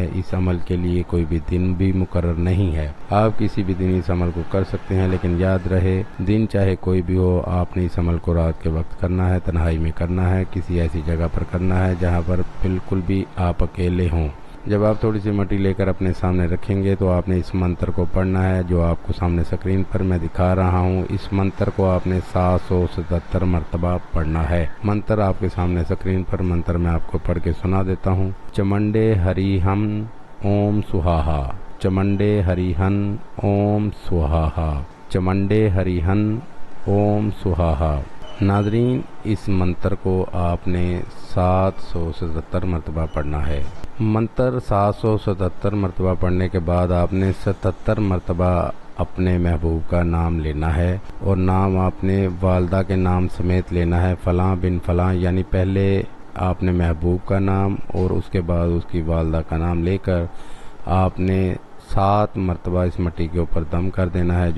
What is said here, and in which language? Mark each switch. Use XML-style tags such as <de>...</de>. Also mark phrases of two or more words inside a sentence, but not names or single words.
<ur>اس عمل کے لیے کوئی بھی دن بھی مقرر نہیں ہے۔ آپ کسی بھی دن اس عمل کو کر سکتے ہیں، لیکن یاد رہے دن چاہے کوئی بھی ہو، آپ نے اس عمل کو رات کے وقت کرنا ہے، تنہائی میں کرنا ہے، کسی ایسی جگہ پر کرنا ہے جہاں پر بالکل بھی آپ اکیلے ہوں۔ جب آپ تھوڑی سی مٹی لے کر اپنے سامنے رکھیں گے تو آپ نے اس منتر کو پڑھنا ہے جو آپ کو سامنے اسکرین پر میں دکھا رہا ہوں۔ اس منتر کو آپ نے 777 مرتبہ پڑھنا ہے۔ منتر آپ کے سامنے اسکرین پر منتر میں آپ کو پڑھ کے سنا دیتا ہوں۔</ur> <sa>चामुण्डे ह्रीं हुं ॐ स्वाहा, चामुण्डे ह्रीं हुं ॐ स्वाहा, चामुण्डे ह्रीं हुं ॐ स्वाहा.</sa> <ur>ناظرین، اس منتر کو آپ نے 777 مرتبہ پڑھنا ہے۔ منتر 777 مرتبہ پڑھنے کے بعد آپ نے 77 مرتبہ اپنے محبوب کا نام لینا ہے، اور نام آپ نے والدہ کے نام سمیت لینا ہے، فلاں بن فلاں، یعنی پہلے آپ نے محبوب کا نام اور اس کے بعد اس کی والدہ کا نام لے کر آپ نے 7 مرتبہ اس مٹی کے اوپر دم کر دینا ہے۔</ur>